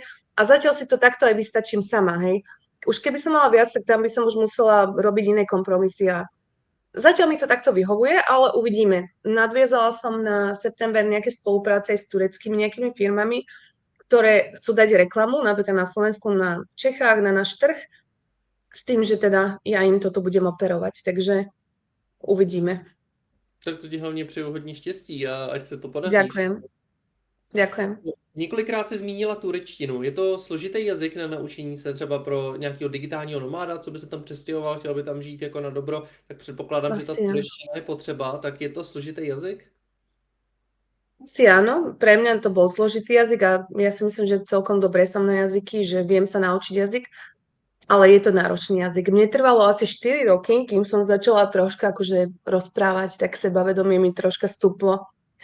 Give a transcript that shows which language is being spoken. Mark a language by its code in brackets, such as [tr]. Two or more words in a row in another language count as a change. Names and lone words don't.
[sk] A zatiaľ si to takto aj vystačím sama, hej. Už keby som mala viac, tak tam by som už musela robiť iné kompromisy a zatiaľ mi to takto vyhovuje, ale uvidíme. Nadviazala som na september nejaké spolupráce s tureckými nejakými firmami, ktoré chcú dať reklamu, napríklad na Slovensku, na Čechách, na náš trh, s tým, že teda ja im toto budem operovať. Takže uvidíme. [cs] Tak to ti hlavně přeju hodně štěstí a ať se to podaří. [sk] Ďakujem. [cs] Několikrát si zmínila turečtinu. Je to složitý jazyk na naučení se třeba pro nějakého digitálního nomáda, co by se tam přestěhoval, chtěl by tam žít jako na dobro, tak předpokládám, že ta turečtina je potřeba. Tak je to složitý jazyk? [sk] Asi áno, pre mňa to bol zložitý jazyk a ja si myslím, že celkom dobre som na jazyky, že viem sa naučiť jazyk, ale je to náročný jazyk. Mne trvalo asi 4 roky, kým som začala troška akože rozprávať, tak sebavedomie mi troška stúplo.